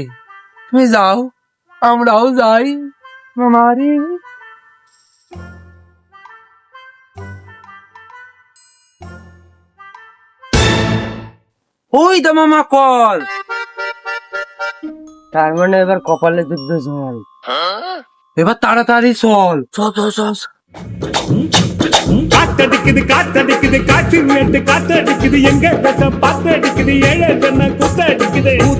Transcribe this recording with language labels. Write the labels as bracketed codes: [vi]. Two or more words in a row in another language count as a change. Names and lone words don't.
[bn] তুমি যাও, আমরাও যাই। মামা রে, ওই তো মামা কল। তার মানে এবার কপালে যুদ্ধ জল। এবার তাড়াতাড়ি চল। চল চল চল। [ta] காத்தடிக்குது காத்தடிக்குது காற்று மேட்டு காத்தடிக்குது எங்க கட்ட பாத்தடிக்குது ஏழை ஜன குத்தடிக்குது